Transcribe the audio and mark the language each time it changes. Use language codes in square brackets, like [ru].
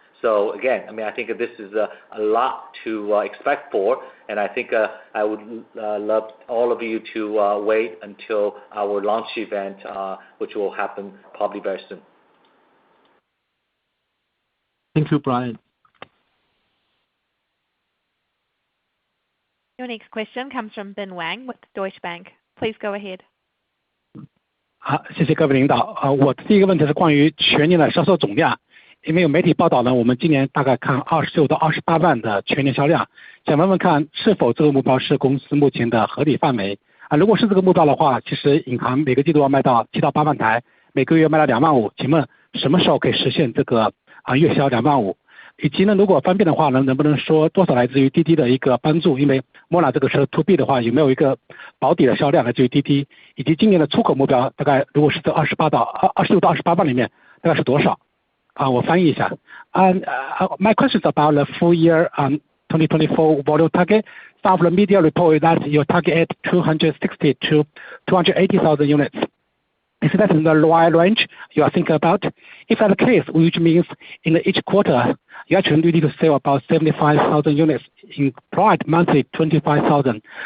[en] So again, I mean, I think this is a lot to expect for, and I think I would love all of you to wait until our launch event, which will happen probably very soon. Thank you, Brian. Your next question comes from Bin Wang with Deutsche Bank. Please go ahead. [zh] 好，谢谢各位领导。我第一个问题是关于全年的销售总量，因为有媒体报道呢，我们今年大概看26到28万的全年销量，想问问看是否这个目标是公司目前的合理范围啊？如果是这个目标的话，其实银行每个季度要卖到7到8万台，每个月卖到2万5，请问什么时候可以实现这个月销2万5？以及呢，如果方便的话呢，能不能说多少来自于滴滴的一个帮助？因为 Mona 这个车 To B 的话，有没有一个保底的销量来自于滴滴？以及今年的出口目标大概如果是在26到28万里面，大概是多少？我翻译一下。 [en] My question is about the full year 2024 volume target. Some of the media report that you target at 260 to 280,000 units. Is that in the right range you are thinking about? If that's the case, which means in each quarter, you actually need to sell about 75,000 units in prior monthly 25,000.